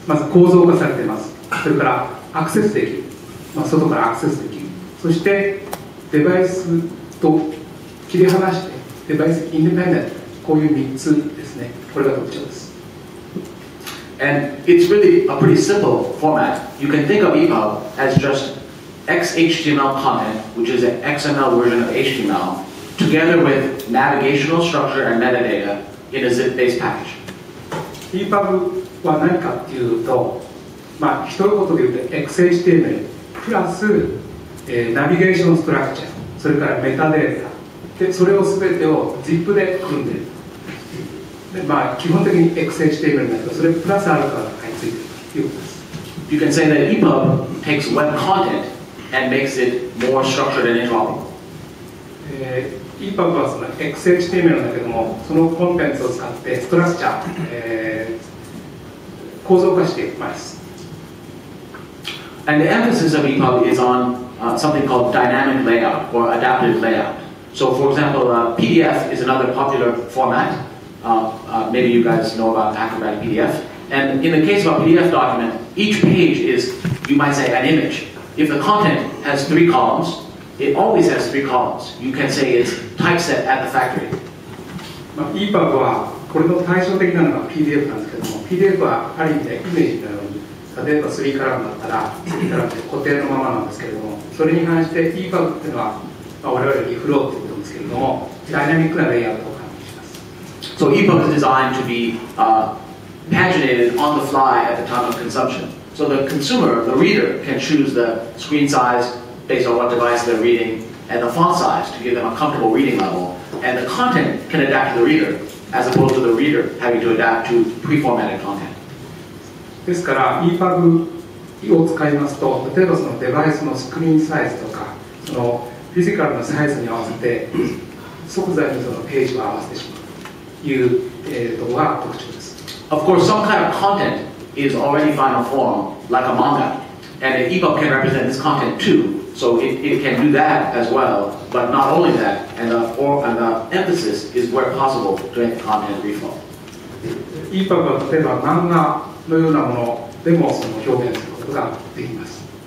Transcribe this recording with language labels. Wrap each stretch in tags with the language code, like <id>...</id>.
<ja>まず構造化されています。それからアクセスできる、外からアクセスできる。そしてデバイスと切り離してデバイスインディペンデント、こういう3つですね。これが特徴です。</ja> <en>And it's really a pretty simple format. You can think of EPUB as just XHTML content, which is an XML version of HTML, together with navigational structure and metadata in a zip-based package.</en> <ja>EPUB は何かっていうと、一言で言うと XHTML プラス、ナビゲーションストラクチャー、それからメタデータで、それを全てを ZIP で組んでいる。で、基本的に XHTML だけど、それプラスアルファがついているということです。</ja> <en>You can say that EPUB takes web content and makes it more structured and interoperable.</en> <ja>EPUB はその XHTML だけども、そのコンテンツを使ってストラクチャー、構造化してます。</ja> <en>And the emphasis of EPUB is on something called dynamic layout or adaptive layout. So, for example, PDF is another popular format. Maybe you guys know about Acrobat PDF. And in the case of a PDF document, each page is, you might say, an image. If the content has 3 columns, it always has 3 columns. You can say it's typeset at the factory.</en> <ja>EPUB はこれの対照的なのが PDF なんですけども、PDF はある意味でイメージのように、例えば3カラムだったら3カラムで固定のままなんですけれども、それに関して EPUB っていうのは、我々リフローっていうことですけれども、ダイナミックなレイアウトを可能にします。</ja> <en>So EPUB is designed to be paginated on the fly at the time of consumption. So the consumer, the reader, can choose the screen size based on what device they're reading and the font size to give them a comfortable reading level. And the content can adapt to the reader as opposed to the reader having to adapt to pre-formatted content.</en> <ja>ですから EPUB を使いますと、例えばそのデバイスのスクリーンサイズとか、そのフィジカルなサイズに合わせて即座にそのページを合わせてしまうというところが特徴です。</ja> <en>Of course, some kind of content is already final form, like a manga, and an EPUB can represent this content too. So it can do that as well, but not only that, and the emphasis is where possible to make the content reflow.</en> <ja>EPUB は例えば漫画のようなものでもその表現することができます。</ja>